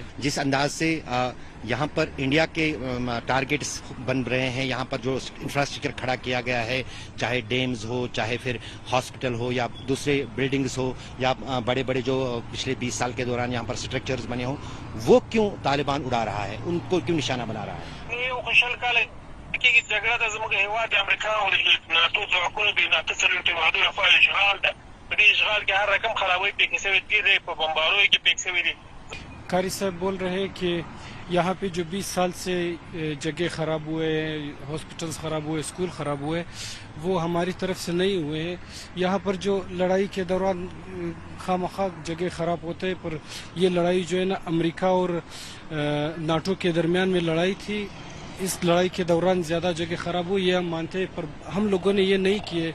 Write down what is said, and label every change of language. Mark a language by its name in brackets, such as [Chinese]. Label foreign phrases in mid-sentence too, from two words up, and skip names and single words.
[Hindi] जिस अंदाज से यहाँ पर इंडिया के टारगेट्स बन रहे हैं, यहाँ पर जो इंफ्रास्ट्रक्चर खड़ा किया गया है, चाहे डैम्स हो, चाहे फिर हॉस्पिटल हो या दूसरे बिल्डिंग्स हो या बड़े बड़े जो पिछले 20 साल के दौरान यहाँ पर स्ट्रक्चर्स बने हो, वो क्यों तालिबान उड़ा रहा है, उनको क्यों निशाना बना रहा है? कि झगड़ा [Pashto] د زموږ هیواد امریکا او ناتو ځواکونو د ناتو څلورتي هیوادونو لخوا اشغال ده. په دې اشغال کې هر رقم خرابوي پکې شوي دي، په بمباروي کې پکې شوي دي. [Hindi] कारी साहब बोल रहे हैं कि यहाँ पे जो 20 साल से जगह खराब हुए, हॉस्पिटल्स खराब हुए, स्कूल खराब हुए, वो हमारी तरफ से नहीं हुए हैं। यहाँ पर जो लड़ाई के दौरान खामखा जगह खराब होते हैं, पर ये लड़ाई जो है ना अमेरिका और नाटो के दरमियान में लड़ाई थी, इस लड़ाई के दौरान ज़्यादा जगह ख़राब हुई, ये हम मानते हैं, पर हम लोगों ने ये नहीं किए।